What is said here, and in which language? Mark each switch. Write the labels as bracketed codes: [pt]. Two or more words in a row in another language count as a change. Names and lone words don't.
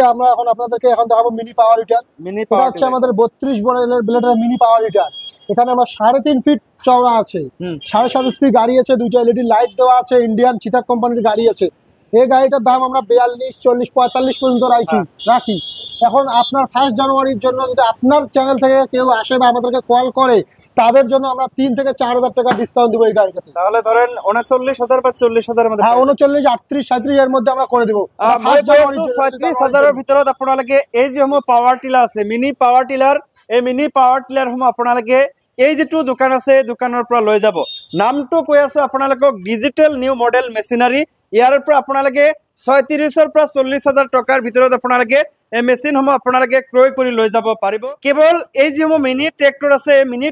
[bn] আমরা এখন আপনাদেরকে এখন দেখাবো [en] mini power heater [bn] এটা হচ্ছে আমাদের 32 ব্লেডের [en] mini power heater [bn] এখানে আমার 3.5 ফিট চওড়া আছে 7.5 স্পিড গাড়ি আছে দুইটা [en] LED light [bn] দেওয়া আছে ইন্ডিয়ান চিতাক কোম্পানির গাড়ি আছে এই গাড়িটার দাম আমরা 42 40 45 পর্যন্ত রাখি এখন আপনার 1 জানুয়ারির জন্য যদি আপনার চ্যানেল থেকে কেউ আসে বা আমাদেরকে কল করে তাদের জন্য আমরা 3 থেকে 4,000 টাকা ডিসকাউন্ট দেব এই গাড়িটাতে তাহলে ধরেন 39,000 বা 40,000 এর মধ্যে হ্যাঁ 39 38 37 এর মধ্যে আমরা করে দেব [as] 36,000 এর ভিতৰত আপোনালোকে এই যে [en] power tiller [as] আছে [en] mini power tiller [as] এই [en] mini power tiller [as] আপোনালোকে এই যেটো দোকান আছে দোকানৰ পৰা লৈ যাব নামটো কৈ আছো আপোনালোকক ডিজিটেল নিউ মডেল মেচিনাৰী ইয়াৰ পৰা আপোনালোকে 36 ৰ পৰা 40,000 টকাৰ ভিতৰত আপোনালোকে এই মেচিনসমূহ আপোনালোকে ক্ৰয় কৰি লৈ যাব পাৰিব কেৱল এই যে [en] mini tractor [as] আছে মিনি